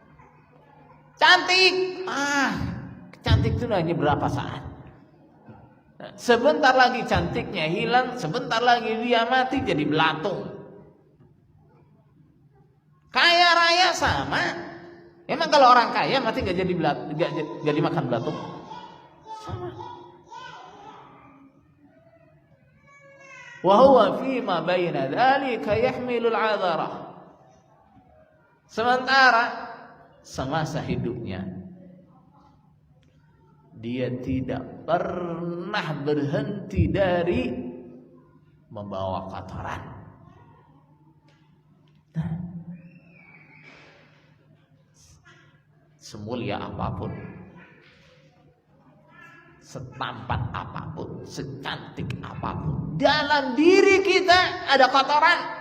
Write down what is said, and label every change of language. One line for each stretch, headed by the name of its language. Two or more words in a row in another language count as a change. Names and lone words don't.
Indonesian: Cantik, cantik itu hanya berapa saat. Sebentar lagi cantiknya hilang, sebentar lagi dia mati jadi belatung. Kaya raya sama. Emang kalau orang kaya mati gak jadi makan belatung? Sama.
Arabic: وهو فيما بين ذلك يحمل العذرة.
Indonesian: Sementara semasa hidupnya dia tidak pernah berhenti dari membawa kotoran. Nah, semulia apapun, setampan apapun, secantik apapun, dalam diri kita ada kotoran.